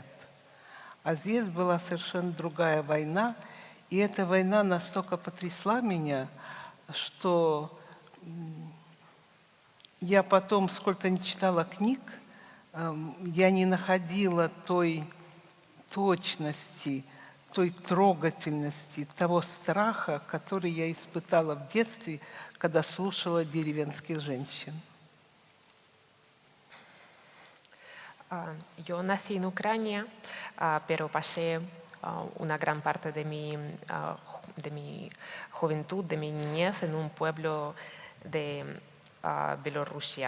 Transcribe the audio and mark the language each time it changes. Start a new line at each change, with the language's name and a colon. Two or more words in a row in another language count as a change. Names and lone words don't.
Russian: А здесь была совершенно другая война, и эта война настолько потрясла меня, что я потом, сколько не читала книг, я не находила той точности, той трогательности, того страха, который я испытала в детстве, когда слушала деревенских женщин.
Spanish: Yo nací en Ucrania, pero pasé una gran parte de mi juventud, de mi niñez, en un pueblo de Bielorrusia.